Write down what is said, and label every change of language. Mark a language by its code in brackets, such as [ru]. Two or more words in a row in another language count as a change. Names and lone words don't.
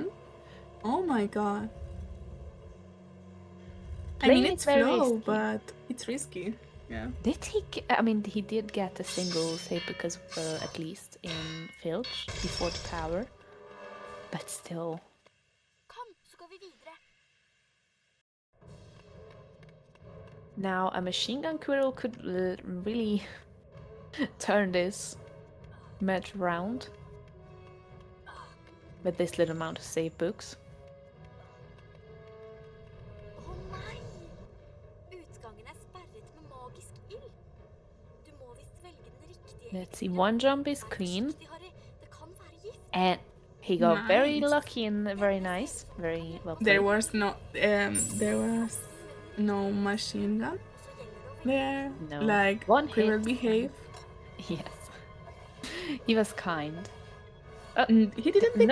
[en] Oh my god. I mean, Playing it's it very Flo, risky. but it's risky. Yeah. Did he? I mean, he did get a single save because at least in Filch before the tower, but still. [no] Kom, så går vi videre. [en] Now a machine gun Quirrell could really turn this match round with this little amount of save books. [no] Å nei! Utgangen er sperret med magisk ild. Du må visst velge den riktige. [en] Let's see, one jump is clean, [no] Forsiktig, Harry. Det kan være gift. [en] and he got very Nice. lucky and very nice, very well played. There was no machine gun there. No. Like One Quirrell hit. behave. Yes, he was kind. He didn't take